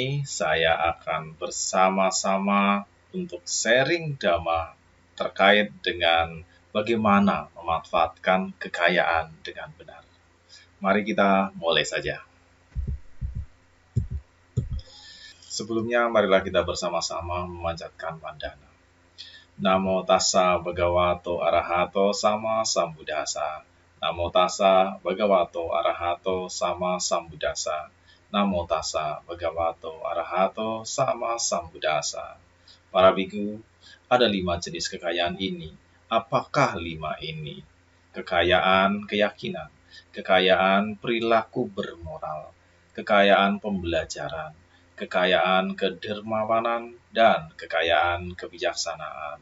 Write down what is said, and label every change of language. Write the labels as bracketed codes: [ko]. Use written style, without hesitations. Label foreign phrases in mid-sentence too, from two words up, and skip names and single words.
[id] Saya akan bersama-sama untuk sharing Dhamma terkait dengan bagaimana memanfaatkan kekayaan dengan benar. Mari kita mulai saja. Sebelumnya, marilah kita bersama-sama memanjatkan mandana. [pi] Namo tassa bhagavato arahato sama sambuddhassa. Namo tassa bhagavato arahato sama sambuddhassa. Namo tassa bhagavato arahato sama sambuddhassa. [id] Para biku, ada 5 jenis kekayaan ini. Apakah 5 ini? Kekayaan keyakinan, kekayaan perilaku bermoral, kekayaan pembelajaran, kekayaan kedermawanan, dan kekayaan kebijaksanaan.